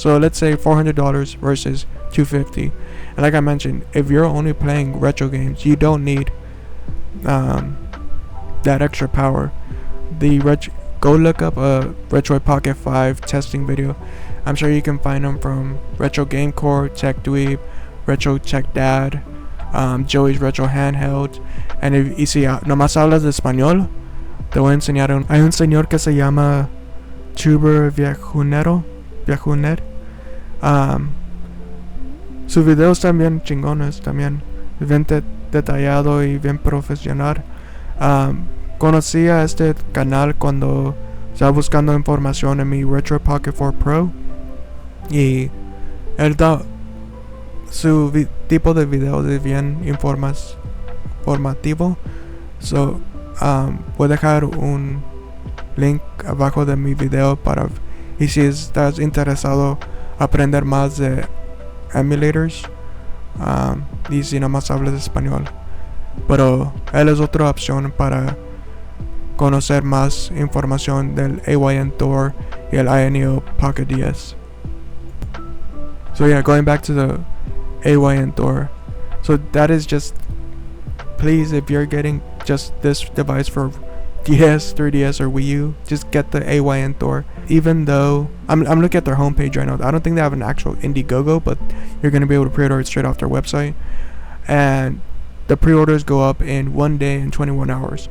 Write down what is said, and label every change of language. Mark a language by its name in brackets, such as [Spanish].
[English] So let's say $400 versus $250. And like I mentioned, if you're only playing retro games, you don't need that extra power. Go look up a Retro Pocket 5 testing video. I'm sure you can find them from Retro Game Corp, Tech Dweeb, Retro Tech Dad, Joey's Retro Handheld. [Spanish] And si nomás hablas de español, te voy a enseñar. Hay un señor que se llama Tuberviejuner. Sus videos también chingones, también bien detallado y bien profesional. Conocí a este canal cuando estaba buscando información en mi Retro Pocket 4 Pro, y él da su tipo de video de bien informativo. So voy a dejar un link abajo de mi video y si estás interesado aprender más de emulators, y si nada más hablas español, pero él es otra opción para conocer más información del AYN Thor y el Ayaneo Pocket DS. [English] So yeah, going back to the AYN Thor, so that is just, please, if you're getting just this device for DS, 3DS, or Wii U, just get the AYN Thor. Even though I'm looking at their homepage right now, I don't think they have an actual Indiegogo, but you're gonna be able to pre-order it straight off their website, and the pre-orders go up in 1 day and 21 hours.